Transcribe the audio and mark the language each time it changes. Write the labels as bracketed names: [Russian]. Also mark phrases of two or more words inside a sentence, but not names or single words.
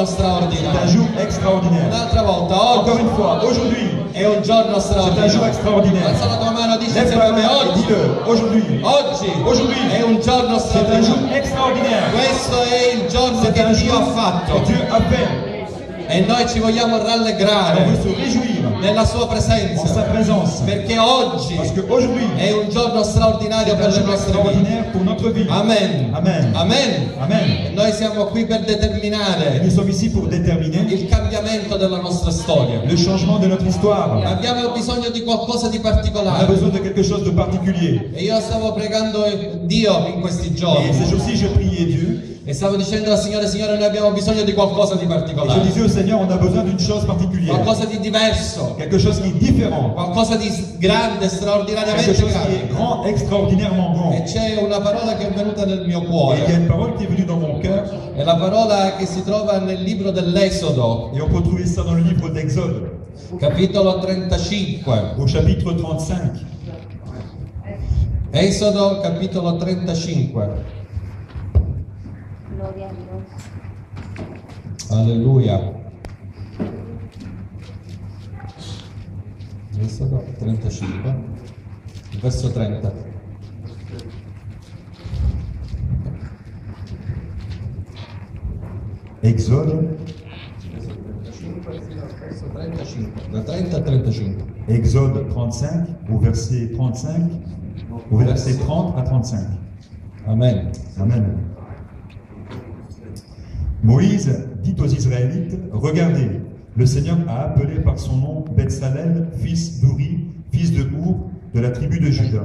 [French] c'est un [Italian] straordinario. [French] jour extraordinaire. [Italian] Un'altra volta, [French] Encore [Italian] oggi [French] une fois, aujourd'hui, [Italian] è un giorno [French] c'est un jour [Italian] straordinario. [French] extraordinaire. [Italian] Alza la tua mano, dici [French] Lève [Italian] insieme [French] ta [Italian] a me. [French] main et [Italian] Oggi, [French] dis-le. Aujourd'hui, [Italian] oggi è un giorno [French] c'est un jour [Italian] straordinario. [French] extraordinaire. [Italian] Questo è il giorno [French] C'est [Italian] che [French] un [Italian] Dio [French] jour [Italian] ha [French] que [Italian] fatto [French] Dieu a fait. [Italian] e noi ci vogliamo [French] On veut [Italian] rallegrare [French] se réjouir [Italian] nella sua [French] en sa [Italian] presenza, [French] présence. [Italian] perché oggi [French] Parce qu'aujourd'hui, [Italian] è un giorno straordinario [French] c'est un [Italian] per [French] le jour [Italian] nostre vite. [French] extraordinaire pour notre vie. [Italian] Amen. [French] Amen. [Italian] Amen. [French] Amen. [Italian] E noi siamo qui per [French] Et [Italian] determinare [French] nous sommes ici pour déterminer [Italian] il cambiamento della nostra storia. [French] le changement de notre histoire. [Italian] Abbiamo bisogno di qualcosa di [French] On a [Italian] particolare. [French] besoin de quelque chose de particulier. [Italian] E io stavo pregando Dio in questi [French] Et ces [Italian] giorni [French] jours-ci, je priais Dieu. [Italian] e stavo dicendo al Signore, Signore, noi abbiamo bisogno di qualcosa di [French] Et je [Italian] particolare, [French] disais au Seigneur, on a besoin d'une chose particulière. [Italian] qualcosa di diverso, [French] Quelque chose qui est différent. [Italian] qualcosa di grande, [French] Quelque [Italian] straordinariamente [French] chose qui est [Italian] grande. [French] grand, extraordinairement grand. [Italian] E c'è una parola che è venuta nel mio [French] Et il y a [Italian] cuore, [French] une parole qui est venue dans mon cœur. [Italian] è la parola che si trova nel libro dell'Esodo, [French] Et on peut trouver ça dans le livre d'Exode, [Italian] capitolo 35. [French] au chapitre 35. [Italian] Esodo, capitolo 35. [Spanish] Gloria a Dios. [Italian] Alleluia. Esodo 35, verso 30. [French] Exode, [Italian] Verso 35, da 30 a 35. [French] Exode 35, au verset 35, au verset 30 à 35. [Italian] Amen. [French] Amen. Moïse dit aux Israélites, regardez, le Seigneur a appelé par son nom Betsalel, fils d'Uri, fils de Our, de la tribu de Juda.